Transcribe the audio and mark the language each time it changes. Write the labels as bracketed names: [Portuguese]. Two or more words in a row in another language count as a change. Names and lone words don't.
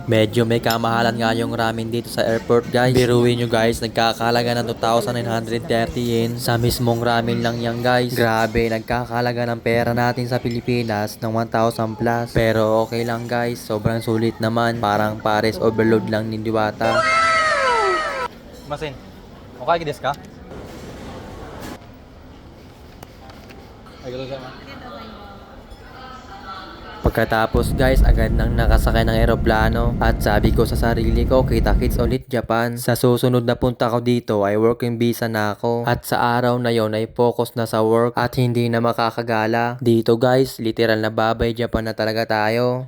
[Filipino] Medyo may kamahalan nga yung ramen dito sa airport guys. Biruin nyo guys, nagkakalaga ng 2,930 yen. Sa mismong ramen lang yan guys. Grabe, nagkakalaga ng pera natin sa Pilipinas ng 1,000 plus. Pero okay lang guys, sobrang sulit naman. Parang Paris overload lang ni Diwata. [Japanese] すいません。お会計ですか？ありがとうございます。 [Filipino] Pagkatapos guys, agad nang nakasakay ng eroplano at sabi ko sa sarili ko, kita-kits ulit Japan. Sa susunod na punta ko dito ay [English] working visa [Filipino] na ako at sa araw na yon ay focus na sa work at hindi na makakagala. Dito guys, literal na babay Japan na talaga tayo.